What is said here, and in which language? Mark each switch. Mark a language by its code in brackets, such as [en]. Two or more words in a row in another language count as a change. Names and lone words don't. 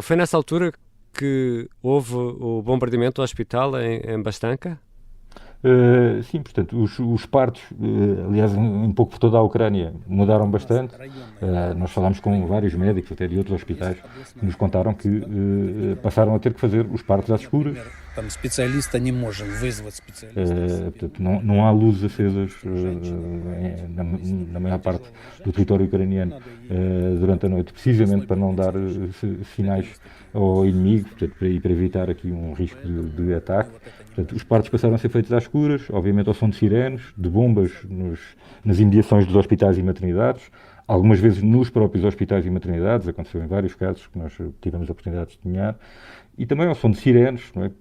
[pt] Foi nessa altura que houve o bombardeamento do hospital em Bastanka? Sim, portanto, os partos, aliás, um pouco por toda a Ucrânia, mudaram bastante. Nós falámos com vários médicos, até de outros hospitais, que nos contaram que passaram a ter que fazer os partos às escuras. [ru] Там специалиста не можем вызвать специалиста. [pt] Portanto, não há luzes acesas na maior parte do território ucraniano durante a noite, precisamente para não dar sinais ao inimigo, portanto, para evitar aqui um risco de ataque. Portanto, os partos passaram a ser feitos às escuras, obviamente ao som de sirenes, de bombas nas imediações dos hospitais e maternidades, algumas vezes nos próprios hospitais e maternidades, aconteceu em vários casos que nós tivemos a oportunidade de testemunhar, e também ao som de sirenes, não é?